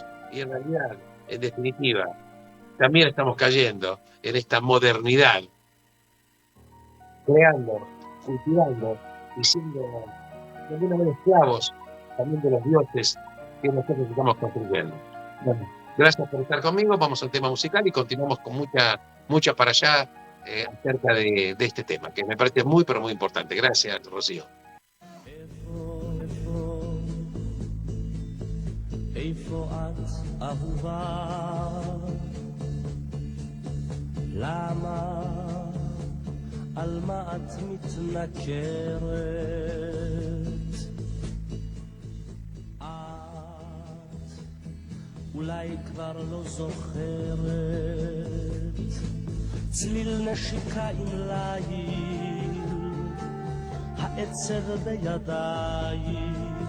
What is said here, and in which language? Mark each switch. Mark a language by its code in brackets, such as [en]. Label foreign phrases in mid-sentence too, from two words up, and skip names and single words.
[es] Y en realidad, en definitiva, también estamos cayendo en esta modernidad, creando, cultivando y siendo de alguna manera esclavos también de los dioses que nosotros estamos construyendo. Bueno, gracias por estar conmigo. Vamos al tema musical y continuamos con mucha para allá acerca de este tema, que me parece muy, pero muy importante. Gracias, Rocío. [he] איפה את אהובה? למה? על מה את מתנכרת? את אולי כבר לא זוכרת צליל נשיקה עם ליל העצב בידיים